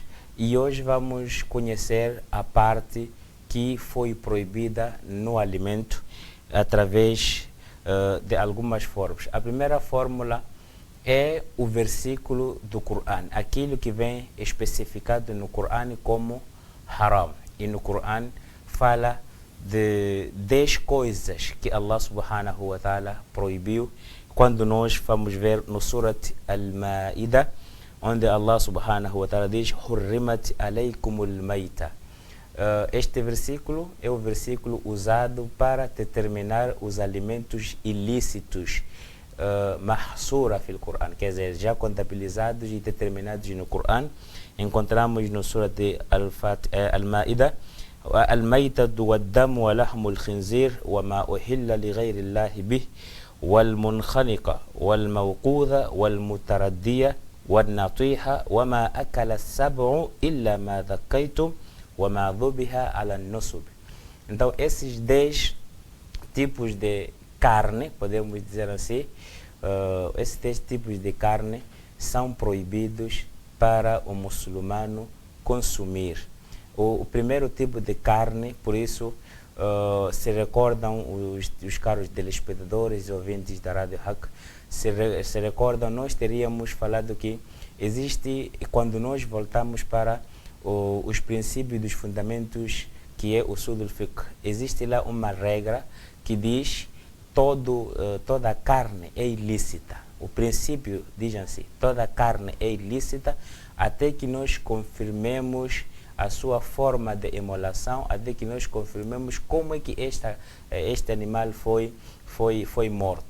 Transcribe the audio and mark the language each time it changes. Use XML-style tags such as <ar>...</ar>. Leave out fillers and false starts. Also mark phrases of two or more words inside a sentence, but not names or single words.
<pt>E hoje vamos conhecer a parte que foi proibida no alimento através de algumas formas. A primeira fórmula é o versículo do Coran, aquilo que vem especificado no Coran como haram. E no Coran fala de 10 coisas que Allah</pt> <ar>سبحانه وتعالى</ar> <pt>proibiu. Quando nós vamos ver no Surat Al-Ma'idah, onde Allah</pt> <ar>سبحانه وتعالى</ar> <pt>diz</pt> <ar>حرمت عليكم الميتة.</ar> <pt>Este versículo é o versículo usado para determinar os alimentos ilícitos,</pt> <ar>محصورة في القرآن,</ar> <pt>quer dizer, já contabilizados e determinados no Quran. Encontramos no Surat Al-Ma'idah</pt> <ar>الميتة والدم ولحم الخنزير وما أهل لغير الله به والمنخنقة والموقوذة والمتردية والنطيحة وما أكل السبع إلا ما ذكيتم وما ذبح على النصب.</ar> <pt>Então, esses 10 tipos de carne, podemos dizer assim, esses 10 tipos de carne são proibidos para o muçulmano consumir. O primeiro tipo de carne, por isso, se recordam os caros telespectadores e ouvintes da Rádio Hack, se recordam, nós teríamos falado que existe, quando nós voltamos para os princípios dos fundamentos, que é o</pt> <ar>أصول الفقه,</ar> <pt>existe lá uma regra que diz toda carne é ilícita. O princípio diz assim: toda carne é ilícita até que nós confirmemos a sua forma de imolação, até que nós confirmemos como é que este animal foi morto.</pt>